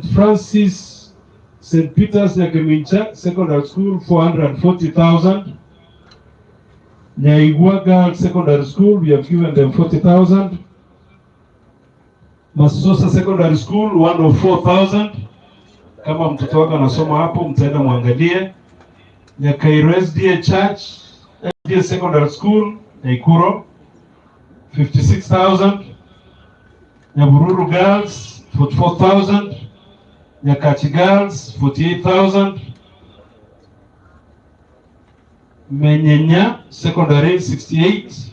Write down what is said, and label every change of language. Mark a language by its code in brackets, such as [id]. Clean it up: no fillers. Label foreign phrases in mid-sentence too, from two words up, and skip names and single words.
[en] Francis, St. Peter's Ekerenyo Secondary School 440,000. Nyaigwa Girls Secondary School, we have given them 40,000. Masosa Secondary School 104,000. [sw] Kama mtoto wako anasoma hapo mtaenda muangalie. [en] Nyakairo SDA Church, SDA Secondary School, Naikuro 56,000. Nyabururu Girls 44,000. Nyakachi Girls 48,000. Menyenya Secondary 68.